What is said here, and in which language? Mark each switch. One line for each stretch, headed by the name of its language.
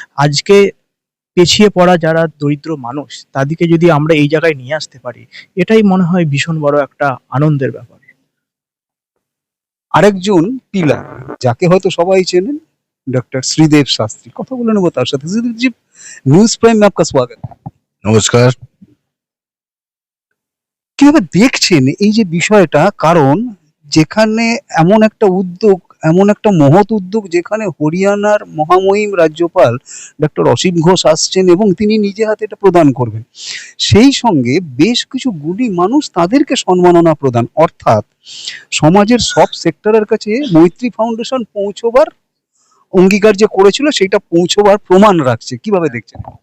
Bangla: আজকে পিছিয়ে পড়া যারা দরিদ্র মানুষ, তাদেরকে যদি আমরা এই জায়গায় নিয়ে আসতে পারি, এটাই মনে হয় ভীষণ বড় একটা আনন্দের ব্যাপার। আরেকজন পিলার, যাকে হয়তো সবাই চেনেন, डॉक्टर श्रीदेव शास्त्री কথা বলে নেবো তার সাথে।
Hindi: श्रीदेव जी, न्यूज प्राइम में आपका स्वागत।
Bangla: নমস্কার। কিভাবে দেখছেন এই যে বিষয়টা, কারণ যেখানে এমন একটা উদ্যোগ, এমন একটা মহৎ উদ্যোগ যেখানে হরিয়ানার মহামহিম রাজ্যপাল ডক্টর অসীম ঘোষ আসছেন এবং তিনি নিজে হাতে এটা প্রদান করবেন, সেই সঙ্গে বেশ কিছু গুণী মানুষ তাদেরকে সম্মাননা প্রদান, অর্থাৎ সমাজের সব সেক্টরের কাছে মৈত্রী ফাউন্ডেশন পৌঁছবার অঙ্গীকার যে করেছিল সেটা পৌঁছবার প্রমাণ রাখছে, কিভাবে দেখছেন?